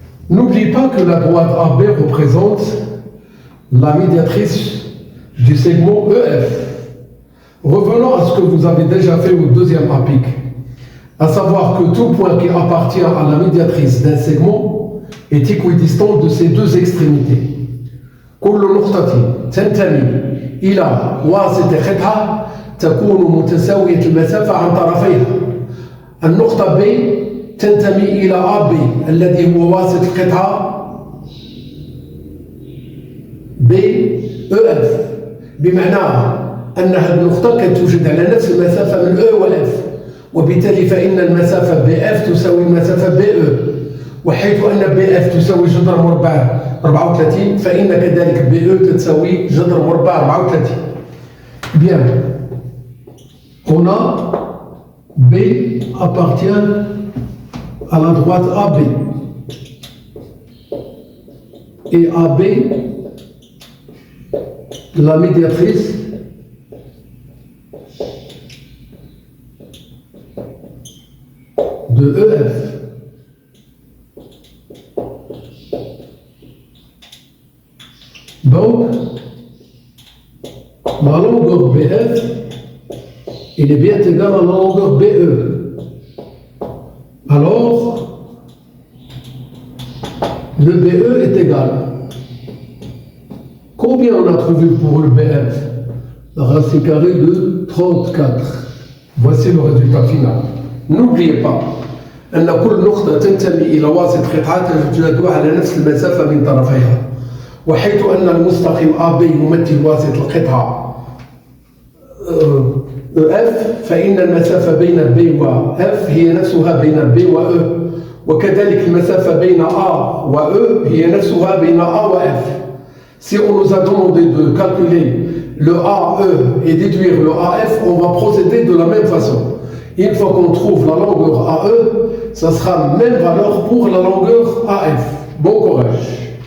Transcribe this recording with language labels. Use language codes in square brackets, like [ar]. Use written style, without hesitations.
[fr] N'oubliez pas que la droite AB représente la médiatrice du segment EF. Revenons à ce que vous avez déjà fait au deuxième apic, à savoir que tout point qui appartient à la médiatrice d'un segment est équidistant de ses deux extrémités. [ar] كل نقطة تنتمي إلى واسط قطعة تكون متساوية المسافة عن طرفيها. النقطة B تنتمي إلى AB الذي هو واسط القطعة BEF، بمعنى أن هذه النقطة كتوجد على نفس المسافة من E و F، وبالتالي فإن المسافة BF تساوي المسافة BE، وحيث أن BF تساوي جذر مربع 34 فإن كذلك BE تساوي جذر مربع 34. [fr] Bien. On a B appartient à la droite AB. Et AB, la médiatrice de EF. Donc, la longueur BF, il est bien égal à la longueur BE. Alors, le BE est égal. Combien on a trouvé pour le BF? La racine carrée de 34. Voici le résultat final. N'oubliez pas [ar] أن كل نقطة تنتمي إلى واسط قطعة تجد على نفس المسافة من طرفيها، وحيث أن المستقيم AB يمثل واسط القطعة F، فإن المسافة بين B و F هي نفسها بين B و E، وكذلك المسافة بين A و E هي نفسها بين A و F. [fr] Si on nous a demandé de calculer le AE et déduire le AF, on va procéder de la même façon. Une fois qu'on trouve la longueur AE, ça sera même valeur pour la longueur AF. Bon courage.